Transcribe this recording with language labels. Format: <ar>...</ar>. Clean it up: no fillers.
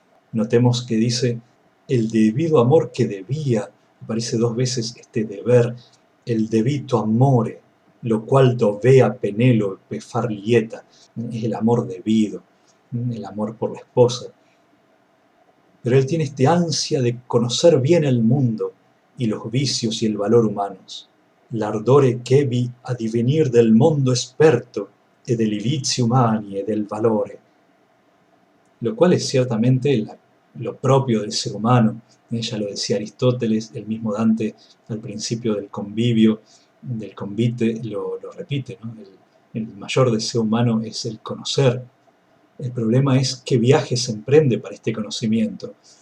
<es>Notemos que dice el debido amor que debía, aparece dos veces este deber,</es> <it>el debito amore,</it> <es>lo cual</es> <it>dovea Penélope far lieta,</it> <es>es el amor debido, el amor por la esposa. Pero él tiene este ansia de conocer bien el mundo y los vicios y el valor humanos.</es> <it>L'ardore che vi a divenir del mondo esperto e degli vizi umani e del valore.</it> <es>Lo cual es ciertamente lo propio del ser humano. Ya lo decía Aristóteles, el mismo Dante al principio del convivio, del convite, lo repite, ¿no? El mayor deseo humano es el conocer. El problema es qué viaje se emprende para este conocimiento.</es>